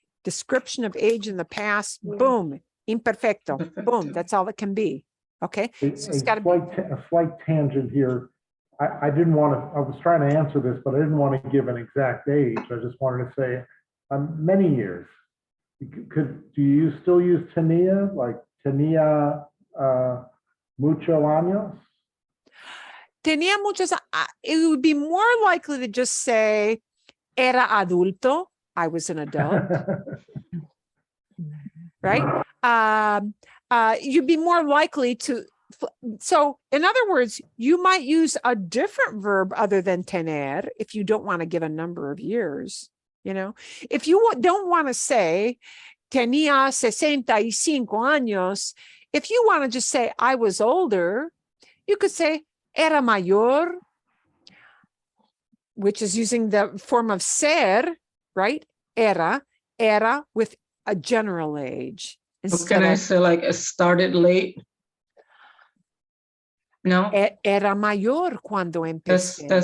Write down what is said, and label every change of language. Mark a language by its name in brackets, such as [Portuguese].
[English] Description of age in the past, boom, imperfecto, boom, that's all it can be. Okay, so it's got to be a slight tangent here. I didn't want to, I was trying to answer this, but I didn't want to give an exact age. I just wanted to say many years. Do you still use tenía, like [Spanish] tenía mucho años? Tenía muchos, [English] it would be more likely to just say [Spanish] era adulto, [English] I was an adult, right? You'd be more likely to, So in other words, you might use a different verb other than tener if you don't want to give a number of years. You know, if you don't want to say [Spanish] tenía 65 años, [English] if you want to just say I was older, you could say [Spanish] era mayor, [English] which is using the form of ser, right? Era with a general age. Or can I say like it started late? No, [Spanish] Era mayor cuando empecé.